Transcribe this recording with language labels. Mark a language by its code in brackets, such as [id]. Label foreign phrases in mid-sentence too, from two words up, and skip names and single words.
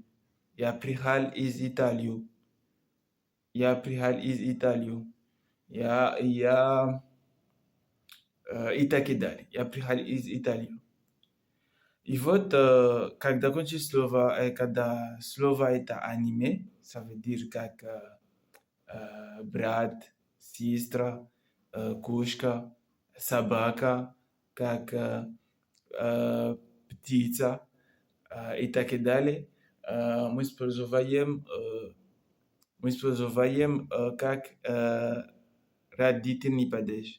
[ru] Я приехал из Италии. Я приехал из Италии. Я и так и далее. Я приехал из Италии. И вот когда кончится слово, когда слово это аниме, [fr] ça veut dire [ru] как брат, сестра, кошка, собака, как птица и так и далее. Мы используем как родительный падеж.